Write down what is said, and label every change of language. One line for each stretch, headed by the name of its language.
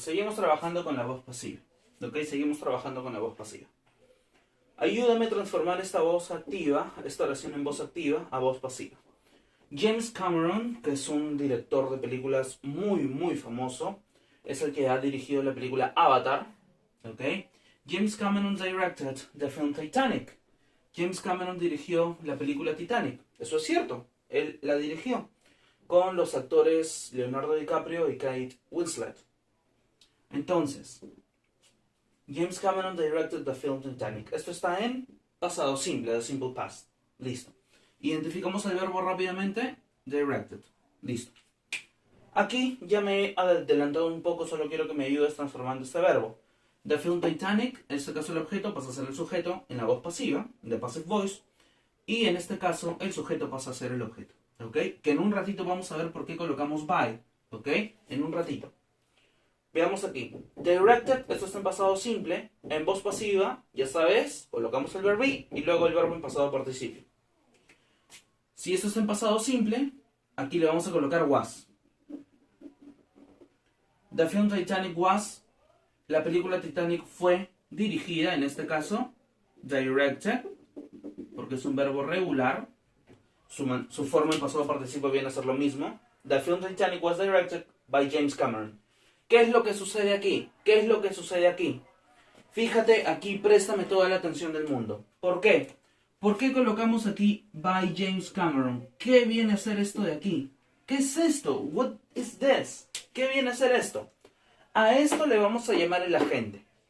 Spanish: Seguimos trabajando con la voz pasiva. ¿Ok? Seguimos trabajando con la voz pasiva. Ayúdame a transformar esta voz activa, esta oración en voz activa, a voz pasiva. James Cameron, que es un director de películas muy famoso, es el que ha dirigido la película Avatar, ¿ok?
English: James Cameron directed the film Titanic.
Spanish: James Cameron dirigió la película Titanic. Eso es cierto, él la dirigió con los actores Leonardo DiCaprio y Kate Winslet.
English: Entonces, James Cameron directed the film Titanic.
Spanish: Esto está en pasado simple,
English: the simple past.
Spanish: Listo. Identificamos el verbo rápidamente, directed. Listo. Aquí ya me he adelantado un poco, solo quiero que me ayudes transformando este verbo. The film Titanic, en este caso el objeto pasa a ser el sujeto en la voz pasiva,
English: the passive voice,
Spanish: y en este caso el sujeto pasa a ser el objeto. ¿Ok? Que en un ratito vamos a ver por qué colocamos by. ¿Ok? En un ratito. Veamos aquí. Directed, esto está en pasado simple. En voz pasiva, ya sabes, colocamos el verbo be y luego el verbo en pasado participio. Si esto está en pasado simple, aquí le vamos a colocar was.
English: The film Titanic was,
Spanish: la película Titanic fue dirigida, en este caso, directed, porque es un verbo regular, su forma en pasado participio viene a ser lo mismo.
English: The film Titanic was directed by James Cameron.
Spanish: ¿Qué es lo que sucede aquí? ¿Qué es lo que sucede aquí? Fíjate, aquí préstame toda la atención del mundo. ¿Por qué? ¿Por qué colocamos aquí by James Cameron? ¿Qué viene a ser esto de aquí? ¿Qué es esto?
English: What is this?
Spanish: ¿Qué viene a ser esto? A esto le vamos a llamar el agente.